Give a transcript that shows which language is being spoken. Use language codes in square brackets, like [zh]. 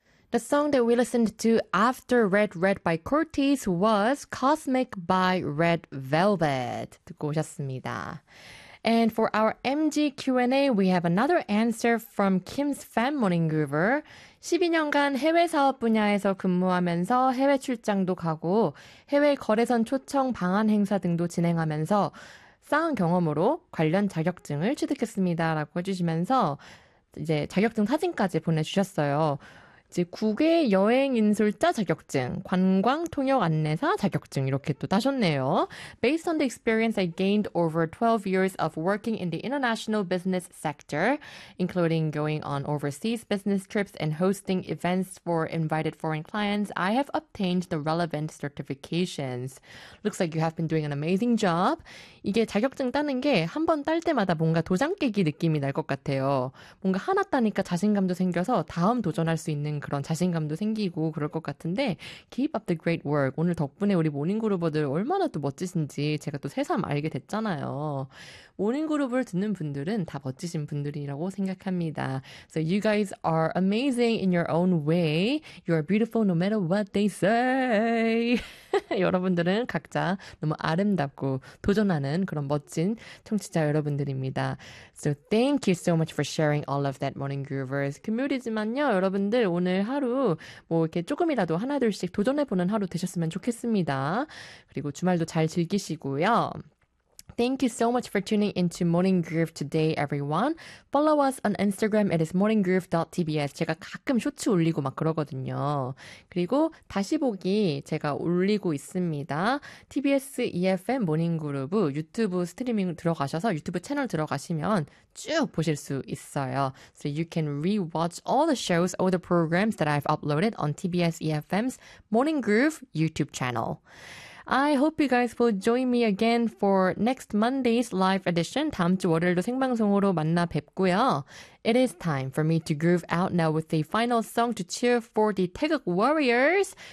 [en] The song that we listened to after Red Red by Curtis was Cosmic by Red Velvet. [ko] 듣고 오셨습니다. [en] And for our MG Q&A, we have another answer from Kim's Fan Morning Groover. [ko] 12년간 해외 사업 분야에서 근무하면서 해외 출장도 가고 해외 거래선 초청 방한 행사 등도 진행하면서 쌓은 경험으로 관련 자격증을 취득했습니다. 라고 해주시면서 이제 자격증 사진까지 보내주셨어요. 이제 국외 여행 인솔자 자격증, 관광 통역 안내사 자격증 이렇게 또 따셨네요. [en] Based on the experience I gained over 12 years of working in the international business sector, including going on overseas business trips and hosting events for invited foreign clients, I have obtained the relevant certifications. Looks like you have been doing an amazing job. [ko] 이게 자격증 따는 게 한 번 딸 때마다 뭔가 도장 깨기 느낌이 날 것 같아요. 뭔가 하나 따니까 자신감도 생겨서 다음 도전할 수 있는 그런 자신감도 생기고 그럴 것 같은데 [en] Keep up the great work. [ko] 오늘 덕분에 우리 모닝그룹들 얼마나 또 멋지신지 제가 또 새삼 알게 됐잖아요. 모닝그룹을 듣는 분들은 다 멋지신 분들이라고 생각합니다. [en] So you guys are amazing in your own way. You are beautiful no matter what they say. [ko] 여러분들은 각자 너무 아름답고 도전하는 그런 멋진 청취자 여러분들입니다. [en] So thank you so much for sharing all of that, Morning Groovers. [ko] 금요일이지만요, 여러분들 오늘 하루 뭐 이렇게 조금이라도 하나둘씩 도전해보는 하루 되셨으면 좋겠습니다. 그리고 주말도 잘 즐기시고요. [en] Thank you so much for tuning into Morning Groove today, everyone. Follow us on Instagram. It is morninggroove.tbs. [ko] 제가 가끔 쇼츠 올리고 막 그러거든요. 그리고 다시 보기 제가 올리고 있습니다. TBS EFM 모닝 그룹 유튜브 스트리밍 들어가셔서 유튜브 채널 들어가시면 쭉 보실 수 있어요. [en] So you can re-watch all the shows, all the programs that I've uploaded on TBS EFM's Morning Groove YouTube channel. I hope you guys will join me again for next Monday's live edition. [ko] 다음 주 월요일도 생방송으로 만나 뵙고요. [en] It is time for me to groove out now with a final song to cheer for the 태극 warriors.